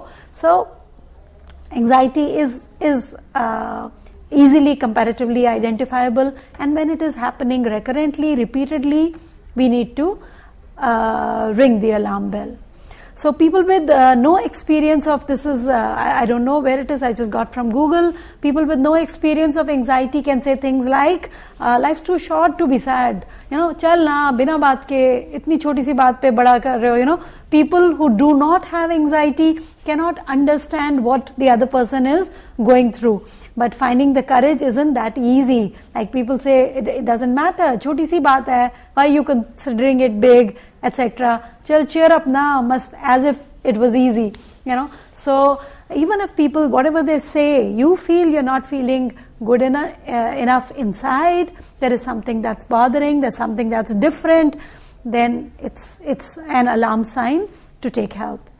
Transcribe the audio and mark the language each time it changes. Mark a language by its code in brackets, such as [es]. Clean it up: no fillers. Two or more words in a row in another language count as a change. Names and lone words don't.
[en] So anxiety is easily comparatively identifiable, and when it is happening recurrently, repeatedly, we need to ring the alarm bell. So people with no experience of this is, I don't know where it is, I just got from Google. People with no experience of anxiety can say things like, life's too short to be sad. [hi] चल ना, बिना बात के, इतनी छोटी सी बात पे बड़ा कर रहे हो, [en] People who do not have anxiety cannot understand what the other person is going through. But finding the courage isn't that easy. Like people say, it doesn't matter, [hi] छोटी सी बात है, [en] why are you considering it big, etc. Chal, cheer up now, as if it was easy, So even if people, whatever they say, you feel you're not feeling good enough inside, there is something that's bothering, there's something that's different, then it's an alarm sign to take help.